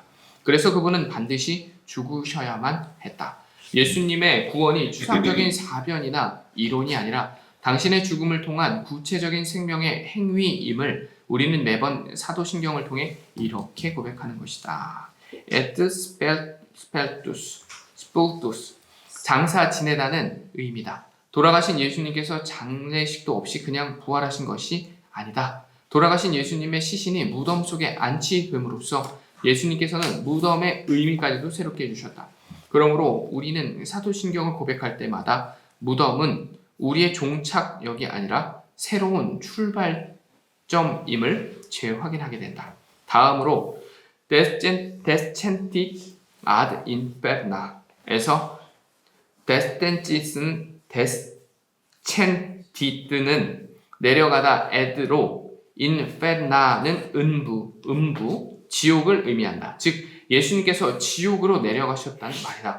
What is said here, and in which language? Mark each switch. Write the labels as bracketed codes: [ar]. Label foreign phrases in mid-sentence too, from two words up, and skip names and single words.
[ko] 그래서 그분은 반드시 죽으셔야만 했다. 예수님의 구원이 추상적인 사변이나 이론이 아니라 당신의 죽음을 통한 구체적인 생명의 행위임을 우리는 매번 사도신경을 통해 이렇게 고백하는 것이다. [la] Et spiritus, [ko] 장사 지내다는 의미다. 돌아가신 예수님께서 장례식도 없이 그냥 부활하신 것이 아니다. 돌아가신 예수님의 시신이 무덤 속에 안치됨으로써 예수님께서는 무덤의 의미까지도 새롭게 해주셨다. 그러므로 우리는 사도신경을 고백할 때마다 무덤은 우리의 종착역이 아니라 새로운 출발점임을 재확인하게 된다. 다음으로 [la] descentit ad infernam [ko] 에서 descendit는 내려가다 ad로 inferna는 음부, 지옥을 의미한다. 즉 예수님께서 지옥으로 내려가셨다는 말이다.